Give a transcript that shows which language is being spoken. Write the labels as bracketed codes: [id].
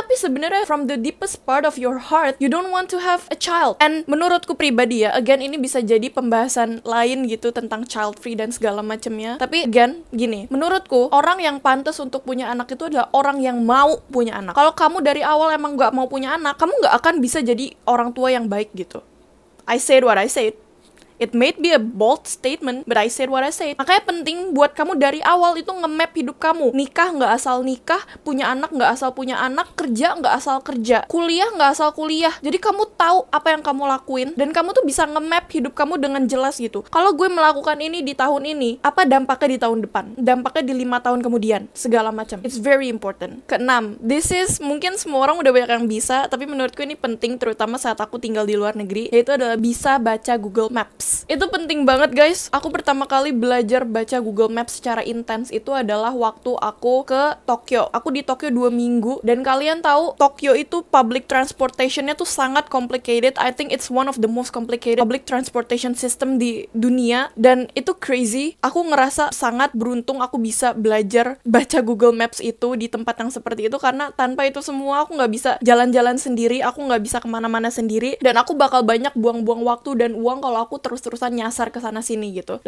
[id] Tapi sebenarnya [en] from the deepest part of your heart, you don't want to have a child. [id] And menurutku pribadi ya, again ini bisa jadi pembahasan lain gitu tentang child free dan segala macamnya. Tapi again gini, menurutku orang yang pantas untuk punya anak itu adalah orang yang mau punya anak. Kalau kamu dari awal emang nggak mau punya anak, kamu nggak akan bisa jadi orang tua yang baik gitu. [en] I said what I said. It may be a bold statement, but I said what I said. [id] Makanya penting buat kamu dari awal itu nge-map hidup kamu. Nikah nggak asal nikah, punya anak nggak asal punya anak, kerja nggak asal kerja, kuliah nggak asal kuliah. Jadi kamu tahu apa yang kamu lakuin, dan kamu tuh bisa nge-map hidup kamu dengan jelas gitu. Kalau gue melakukan ini di tahun ini, apa dampaknya di tahun depan? Dampaknya di 5 tahun kemudian, segala macam. [en] It's very important. [id] Keenam, this is mungkin semua orang udah banyak yang bisa, tapi menurutku ini penting terutama saat aku tinggal di luar negeri, yaitu adalah bisa baca Google Maps. Itu penting banget guys. Aku pertama kali belajar baca Google Maps secara intens itu adalah waktu aku ke Tokyo. Aku di Tokyo 2 minggu, dan kalian tahu Tokyo itu public transportation-nya tuh sangat complicated. [en] I think it's one of the most complicated public transportation system [id] di dunia, dan itu [en] crazy. [id] Aku ngerasa sangat beruntung aku bisa belajar baca Google Maps itu di tempat yang seperti itu, karena tanpa itu semua aku nggak bisa jalan-jalan sendiri, aku nggak bisa kemana-mana sendiri, dan aku bakal banyak buang-buang waktu dan uang kalau aku terus-terusan nyasar ke sana sini gitu.